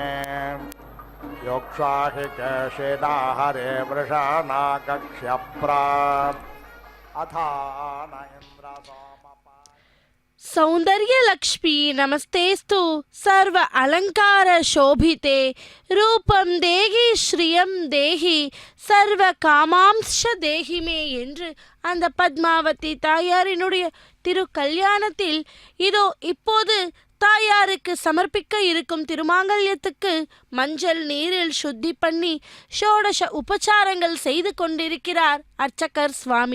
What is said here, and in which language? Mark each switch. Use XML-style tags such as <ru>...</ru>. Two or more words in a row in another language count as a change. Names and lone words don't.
<sa>योक्षाहि केशिना हरे वृषाणा कक्ष्यप्रा अथान इन्द्र सोमपा सौंदर्य लक्ष्मी नमस्तेस्तु सर्व अलंकार शोभिते रूपम देहि श्रियं देहि सर्व कामांश्च देहिमे</sa> <ta>என்று அந்த பத்மாவதி தாயாரினுடைய திரு கல்யாணத்தில் இதோ இப்போது தாயாருக்கு சமர்ப்பிக்க இருக்கும் திருமாங்கல்யத்துக்கு மஞ்சள் நீரில் சுத்தி பண்ணி ஷோடச உபச்சாரங்கள் செய்து கொண்டிருக்கிறார் அர்ச்சகர் சுவாமி.</ta>